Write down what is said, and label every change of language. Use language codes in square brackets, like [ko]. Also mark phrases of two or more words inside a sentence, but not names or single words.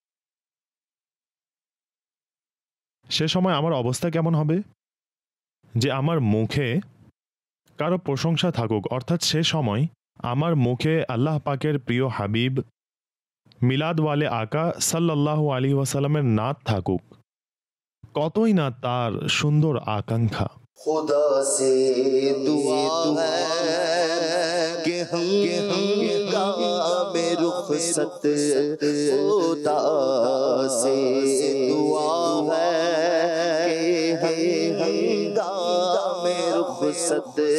[bn] সে সময় আমার অবস্থা কেমন হবে যে আমার মুখে কারো প্রশংসা থাকুক, অর্থাৎ সে সময় আমার মুখে আল্লাহ পাকের প্রিয় হাবিব মিলাদওয়ালে আকা সাল্লাল্লাহু আলাইহি ওয়াসাল্লামের নাত থাকুক, কতই না তার সুন্দর আকাঙ্ক্ষা। [ur] خدا سے دعا ہے کہ ہنگام رخصت، خدا سے دعا ہے کہ ہنگام رخصت،